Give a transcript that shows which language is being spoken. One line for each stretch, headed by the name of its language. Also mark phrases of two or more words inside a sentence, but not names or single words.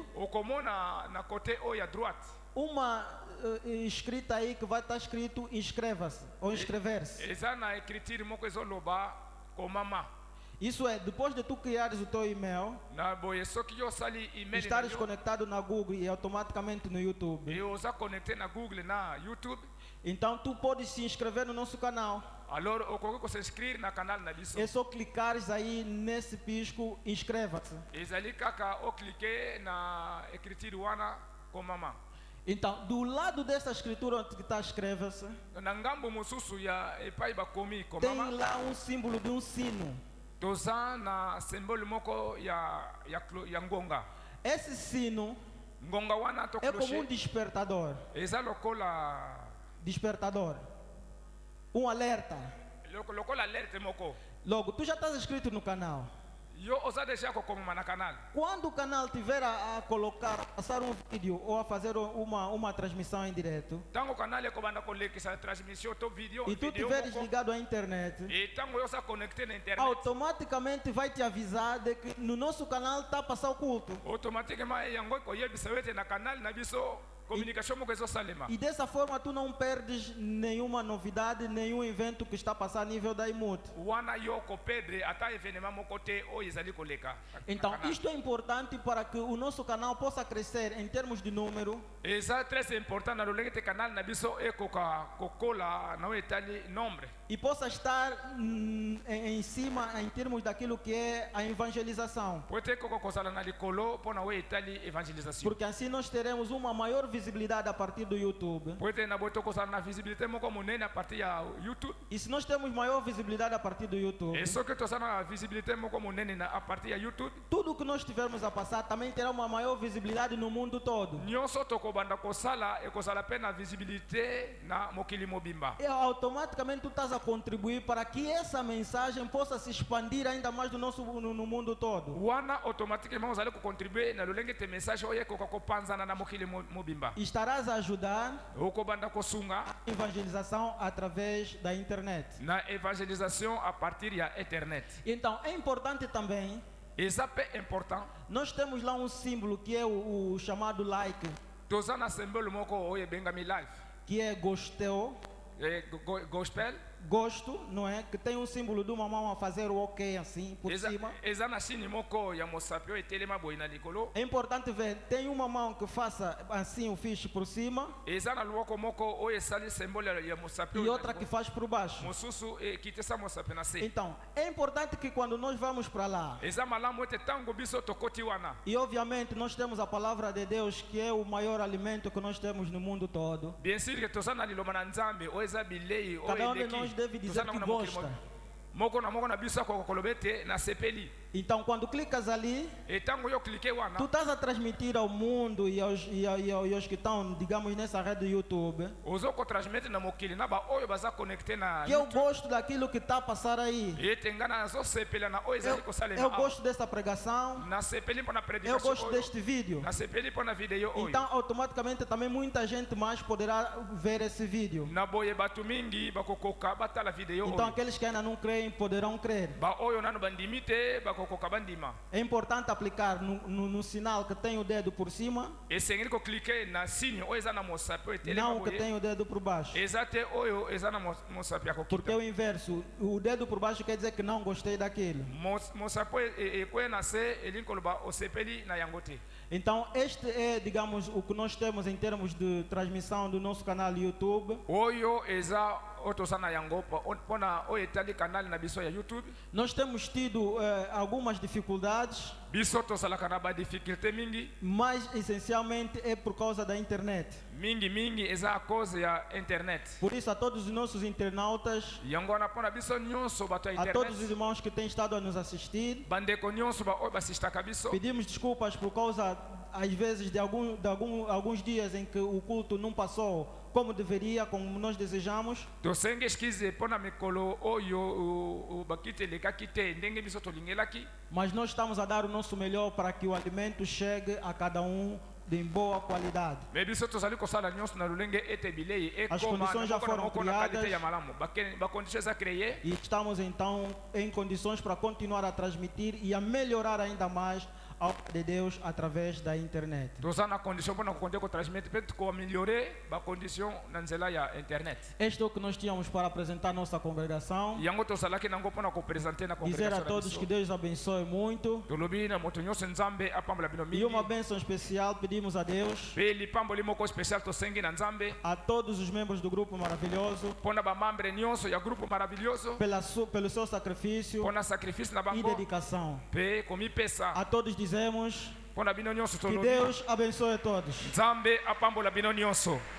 Lingala: okomona na côté oyo ya droite
Portuguese: uma escrita aí que vai estar escrito inscreva-se ou inscrever-se.
Lingala: eza na écriture moko ezoloba komama.
Portuguese: Isso é, depois de tu criares o teu e-mail,
Lingala: na boye soki yo osali email
Portuguese: estares conectado na Google e automaticamente no YouTube,
Lingala: e oza connecté na google na youtube,
Portuguese: então tu podes se inscrever no nosso canal.
Lingala: alors okoki kos'inscrire na canal na biso.
Portuguese: É só clicares aí nesse pisco inscreva-se.
Lingala: ezali kaka oclike na écriture wana komama.
Portuguese: Então, do lado dessa escritura onde está inscreva-se,
Lingala: na ngambo mosusu ya epai bakomi
Portuguese: tem
Lingala: komama
Portuguese: lá um símbolo de um sino.
Lingala: toza na symbole moko ya ngonga.
Portuguese: Esse sino
Lingala: Ngonga wana to
Portuguese: é como um clocher despertador.
Lingala: eza lokola
Portuguese: Despertador. Um alerta.
Lingala: lokola alerte moko.
Portuguese: Logo, tu já estás inscrito no canal.
Lingala: Yo oza deja kokoma na canal.
Portuguese: Quando o canal tiver a colocar, a passar um vídeo ou a fazer uma transmissão em direto,
Lingala: Tango canal ekobanda kolekisa transmission to video
Portuguese: e tu video tiveres moko. ligado à internet,
Lingala: E tango yo sa connecté na internet,
Portuguese: automaticamente vai te avisar de que no nosso canal está a passar o culto.
Lingala: automatiquement yango koyebisa wete na canal na biso communication moko ezosalema.
Portuguese: E dessa forma tu não perdes nenhuma novidade, nenhum evento que está a passar a nível da IMUT.
Lingala: Wana yo kopedre ata evenement moko te oyo ezali koleka. na
Portuguese: Então, canal. isto é importante para que o nosso canal possa crescer em termos de número
Lingala: Eza
French: très important
Lingala: na lolenge te canal na biso ekoka kokola na oyo etali nombre.
Portuguese: e possa estar em cima em termos daquilo que é a evangelização.
Lingala: Po ete ekoko kozala na likolo mpo na oyo etali evangelisation.
Portuguese: Porque assim nós teremos uma maior visibilidade a partir do YouTube.
Lingala: Po ete na boye tokozala na visibilité moko monene
French: a partir
Lingala: ya YouTube.
Portuguese: E se nós temos maior visibilidade a partir do YouTube,
Lingala: E soki tozala na visibilité moko monene
French: a partir
Lingala: ya YouTube,
Portuguese: tudo que nós tivermos a passar também terá uma maior visibilidade no mundo todo.
Lingala: nyonso tokobanda kosala ekozala mpe na visibilité na mokili mobimba.
Portuguese: E automaticamente tu estás a contribuir para que essa mensagem possa se expandir ainda mais no mundo todo.
Lingala: Wana automatiquement ozali kocontribue na lolenge te message oyo ekoka kopanzana na mokili mobimba.
Portuguese: E estarás a ajudar
Lingala: okobanda kosunga
Portuguese: a evangelização através da internet.
Lingala: na evangelisation
French: a partir
Lingala: ya internet.
Portuguese: Então é importante também,
Lingala: Eza mpe important
Portuguese: nós temos lá um símbolo que é o chamado like,
Lingala: toza na symbole moko oyo ebengami live
Portuguese: que é gosteo, gospel. gosto, não é? Que tem um símbolo de uma mão a fazer o ok assim por cima.
Lingala: Eza na chine moko ya mosapi oyo etelema boye na likolo.
Portuguese: É importante ver, tem uma mão que faça assim o fiche por cima
Lingala: Eza na loboko moko oyo esali symbole ya mosapi e oyo na
Portuguese: outra que likolo. faz por baixo.
Lingala: Mosusu ekitisa mosapi na se.
Portuguese: Então, é importante que quando nós vamos para lá,
Lingala: Eza malamu ete tango biso tokoti wana,
Portuguese: e obviamente nós temos a palavra de Deus, que é o maior alimento que nós temos no mundo todo.
French: bien sûr que
Lingala: toza na liloba na nzambe oyo eza bilei
Portuguese: Cada oyo um de nós deve dizer que gosta.
Lingala: moko na biso akoko koloba ete nasepeli.
Portuguese: Então, quando clicas ali,
Lingala: E tango yo clique tu wana
Portuguese: estás a transmitir ao mundo e aos que estão, digamos, nessa rede do YouTube,
Lingala: ozo kotransmete na mokili na ba oyo baza connecté na
Portuguese: que eu YouTube. gosto daquilo que está a passar aí.
Lingala: E ete nga nazosepela na oyo ezali kosalema Eu awa.
Portuguese: gosto dessa pregação,
Lingala: Nasepeli mpo na eu prédication gosto oyo.
Portuguese: deste vídeo.
Lingala: Nasepeli mpo na video oyo.
Portuguese: Então, automaticamente, também muita gente mais poderá ver esse vídeo.
Lingala: Na boye bato mingi bakokoka batala video Então, oyo.
Portuguese: aqueles que ainda não creem poderão crer.
Lingala: Ba oyo nano bandimi te bakokoka bandima.
Portuguese: É importante aplicar no sinal que tem o dedo por cima,
Lingala: Esengeli koclique na signe oyo eza na mosapi oyo etelema
Portuguese: não que boye. tem o dedo por baixo.
Lingala: Eza te oyo eza na mosapi ya
Portuguese: Porque é kokita. o inverso. O dedo por baixo quer dizer que não gostei daquilo.
Lingala: Mosapi oyo ekoye na se elingi koloba osepeli na yango te.
Portuguese: Então, este é, digamos, o que nós temos em termos de transmissão do nosso canal YouTube.
Lingala: Oyo eza oyo toza na yango mpona oyo etali canal na biso ya YouTube.
Portuguese: Nós temos tido algumas dificuldades,
Lingala: Biso tozalaka na badifficulté mingi.
Portuguese: mas essencialmente é por causa da internet.
Lingala: Mingi eza a cause ya internet.
Portuguese: Por isso, a todos os nossos internautas,
Lingala: Yango wana mpona biso nyonso bato ya
Portuguese: a todos os internet, irmãos que têm estado a nos assistir,
Lingala: bandeko nyonso oyo basistaka biso,
Portuguese: pedimos desculpas por causa, às vezes, de alguns dias em que o culto não passou como deveria, como nós desejamos.
Lingala: tosengi eskize mpona mikolo oyo bakiti elekaki te ndenge biso tolingelaki.
Portuguese: Mas nós estamos a dar o nosso melhor para que o alimento chegue a cada um de boa qualidade.
Lingala: Me biso tozali kosala nyonso na lolenge ete bilei As ekoma
Portuguese: condições já foram na criadas.
Lingala: qualité ya malamu. Bacondition eza créé.
Portuguese: E estamos então em condições para continuar a transmitir e a melhorar ainda mais a obra de Deus através da internet.
Lingala: Toza na condition mpona kokonde kotransmete mpe koameliore bacondition na nzela ya internet.
Portuguese: Este é o que nós tínhamos para apresentar nossa congregação.
Lingala: Yango tozalaki nango mpona kopresente na
Portuguese: Dizer a congregação na todos que biso. Deus abençoe muito.
Lingala: Tolobi na moto nyonso nzambe apambola bino
Portuguese: E uma mingi. bênção especial pedimos a Deus,
Lingala: Mpe lipamboli moko spécial tosengi na nzambe
Portuguese: a todos os membros do grupo maravilhoso,
Lingala: mpona bamambre nyonso ya
Portuguese: grupo maravilhoso, pelo seu sacrifício
Lingala: mpona sacrifice na e bango
Portuguese: dedicação.
Lingala: mpe komipesa.
Portuguese: A todos dizemos
Lingala: Mpona bino nyonso que tolobi
Portuguese: Deus abençoe a todos.
Lingala: nzambe apambola bino nyonso.